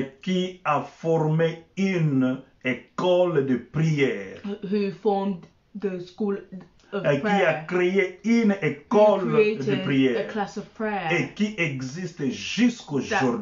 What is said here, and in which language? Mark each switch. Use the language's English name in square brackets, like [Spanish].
[French] qui a formé une école de prière, [English] who formed the school of [French] qui a [English] prayer, [French] créé une [English] who [French] école de [English] created a [French] prière [English] class of prayer [French] et qui existe jusqu'aujourd'hui.